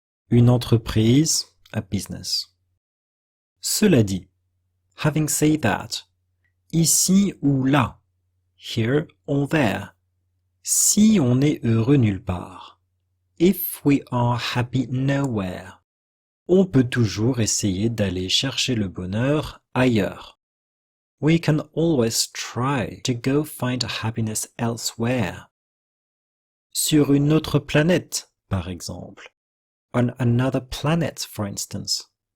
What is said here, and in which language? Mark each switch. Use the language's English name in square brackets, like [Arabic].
[French] Une entreprise, [English] a business. [French] Cela dit, [English] having said that, [French] ici ou là, [English] here or there, [French] si on est heureux nulle part, [English] if we are happy nowhere, [French] on peut toujours essayer d'aller chercher le bonheur ailleurs. [English] We can always try to go find happiness elsewhere. [French] Sur une autre planète, par exemple. [English] On another planet, for instance.